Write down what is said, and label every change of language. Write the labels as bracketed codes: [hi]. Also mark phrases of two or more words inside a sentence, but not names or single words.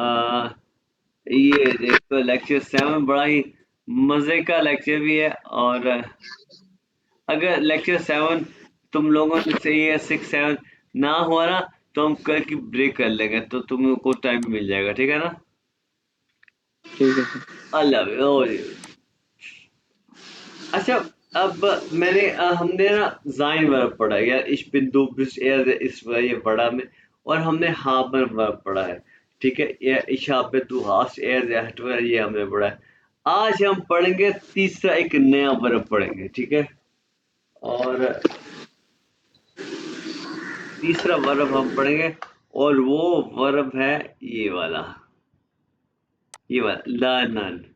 [hi] ये देखो लेक्चर 7 बड़ा ही मजे का लेक्चर भी है, और अगर लेक्चर 7 तुम लोगों से ये 6 7 ना हुआ ना, तो हम कल की ब्रेक कर लेंगे, तो तुमको टाइम मिल जाएगा, ठीक है ना। ठीक है सर। अल्लाह हाफिज़। अच्छा, अब हमने ना sein वर्ब पढ़ा है यार, [de] ich bin du bist er [hi] इस ये पढ़ा में, और हमने haben वर्ब पढ़ा है। ठीक है, ये [de] ich habe du hast er hat [hi] ये हमने पढ़ा है। आज हम पढ़ेंगे तीसरा एक नया वर्ब पढ़ेंगे, ठीक है। और तीसरा वर्ब हम पढ़ेंगे, और वो वर्ब है ये वाला लर्नन।